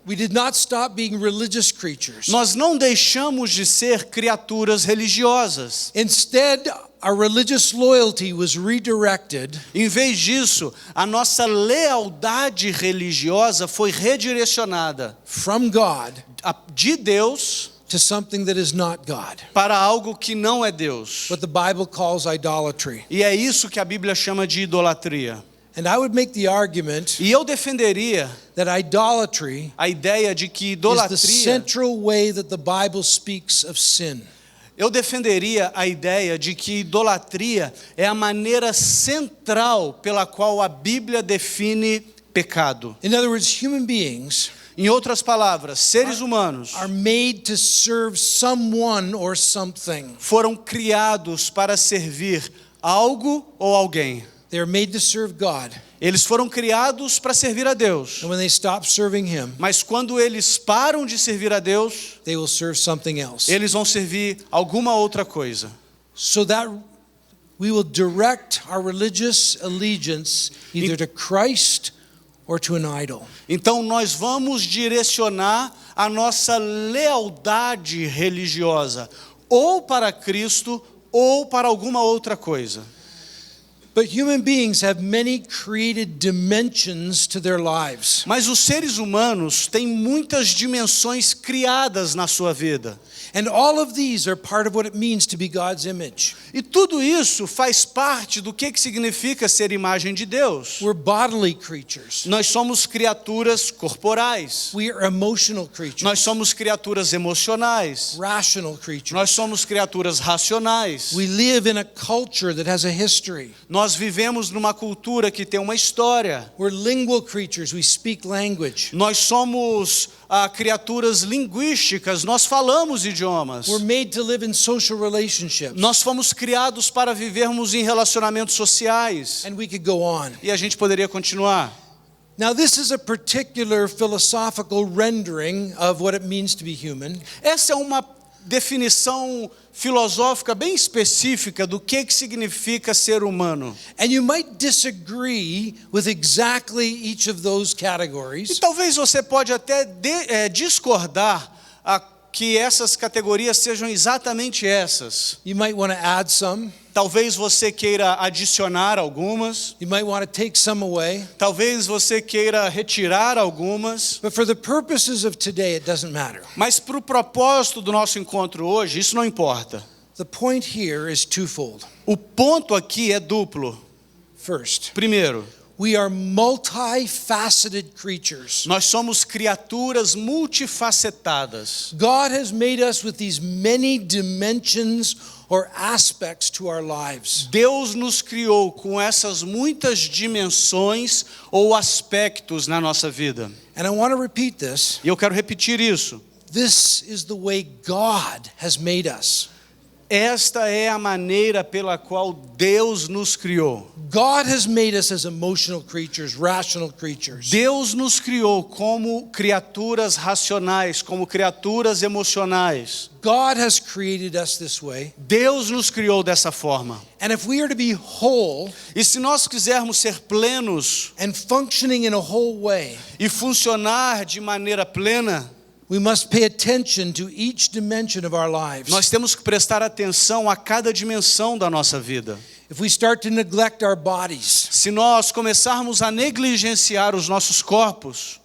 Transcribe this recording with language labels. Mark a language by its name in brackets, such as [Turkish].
[English] We did not stop being religious creatures. [Portuguese] Nós não deixamos de ser criaturas religiosas. [English] Instead, our religious loyalty was redirected [Portuguese] Em vez disso, a nossa lealdade religiosa foi redirecionada [English] from God [Portuguese] de Deus [English] to something that is not God. [Portuguese] para algo que não é Deus. [English] What the Bible calls idolatry. [Portuguese] E é isso que a Bíblia chama de idolatria. [English] And I would make the argument [Portuguese] E eu defenderia [English] that idolatry [Portuguese] a ideia de que [English] is the [Portuguese] idolatria, [English] central way that the Bible speaks of sin. [Portuguese] eu defenderia a ideia de que idolatria é a maneira central pela qual a Bíblia define pecado. [English] In other words, human beings [Portuguese] Em outras palavras, seres humanos [English] are made to serve someone or something. [Portuguese] foram criados para servir algo ou alguém. [English] They are made to serve God. [Portuguese] Eles foram criados para servir a Deus. [English] And when they stop serving Him, [Portuguese] Mas quando eles param de servir a Deus, [English] they will serve something else. [Portuguese] eles vão servir alguma outra coisa. [English] So that we will direct our religious allegiance either to Christ or to an idol. [Portuguese] Então nós vamos direcionar a nossa lealdade religiosa ou para Cristo ou para alguma outra coisa. [English] But human beings have many created dimensions to their lives. [Portuguese] Mas os seres humanos têm muitas dimensões criadas na sua vida. [English] And all of these are part of what it means to be God's image. [Portuguese] E tudo isso faz parte do que significa ser imagem de Deus. [English] We're bodily creatures. [Portuguese] Nós somos criaturas corporais. [English] We are emotional creatures. [Portuguese] Nós somos criaturas emocionais. [English] Rational creatures. [Portuguese] Nós somos criaturas racionais. [English] We live in a culture that has a history. [Portuguese] Nós vivemos numa cultura que tem uma história. [English] We're lingual creatures. We speak language. [Portuguese] Nós somos criaturas linguísticas, nós falamos idiomas. [English] We're made to live in social relationships. [Portuguese] Nós fomos criados para vivermos em relacionamentos sociais. [English] And we could go on. [Portuguese] E a gente poderia continuar. [English] Now, this is a particular philosophical rendering of what it means to be human. [Portuguese] Essa é uma definição filosófica bem específica do que significa ser humano. [English] And you might disagree with exactly each of those categories. [Portuguese] E talvez você pode até discordar que essas categorias sejam exatamente essas. [English] You might want to add some. [Portuguese] Talvez você queira adicionar algumas. [English] You might want to take some away. [Portuguese] Talvez você queira retirar algumas. [English] But for the purposes of today, it doesn't matter. [Portuguese] Mas para o propósito do nosso encontro hoje, isso não importa. [English] The point here is twofold. [Portuguese] O ponto aqui é duplo. [English] First, [Portuguese] Primeiro, [English] we are multifaceted creatures. [Portuguese] nós somos criaturas multifacetadas. [English] God has made us with these many dimensions or aspects to our lives. [Portuguese] Deus nos criou com essas muitas dimensões ou aspectos na nossa vida. [English] And I want to repeat this. [Portuguese] E eu quero repetir isso. [English] This is the way God has made us. [Portuguese] Esta é a maneira pela qual Deus nos criou. [English] God has made us as emotional creatures, rational creatures. [Portuguese] Deus nos criou como criaturas racionais, como criaturas emocionais. [English] God has created us this way. [Portuguese] Deus nos criou dessa forma. [English] And if we are to be whole [Portuguese] E se nós quisermos ser plenos [English] and functioning in a whole way, [Portuguese] e funcionar de maneira plena, [English] we must pay attention to each dimension of our lives. [Portuguese] nós temos que prestar atenção a cada dimensão da nossa vida. [English] If we start to neglect our bodies [Portuguese] Se nós começarmos a negligenciar os nossos corpos,